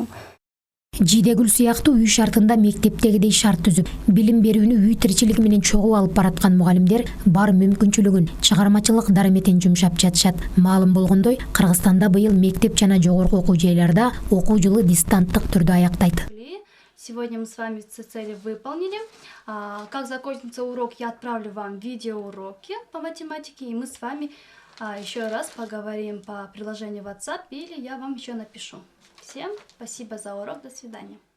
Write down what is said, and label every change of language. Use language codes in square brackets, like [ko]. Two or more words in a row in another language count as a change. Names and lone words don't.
[ky] Жидегүл сыяктуу үй шартында мектептегидей шарт түзүп, билим берүүнү үй тиричилиги менен чогуу алып бараткан мугалимдер бар мүмкүнчүлүгүн чыгармачылык дарыметин жумшап жатышат. Маалым болгондой, Кыргызстанда быйыл мектеп жана жогорку окуу жайларда окуу жылы дистанттык түрдө аяктайт. [ru] Сегодня мы с вами все цели выполнили. Как закончится урок, я отправлю вам видеоуроки по математике, и мы с вами еще раз поговорим по приложению WhatsApp, или я вам еще напишу. Всем спасибо за урок, до свидания.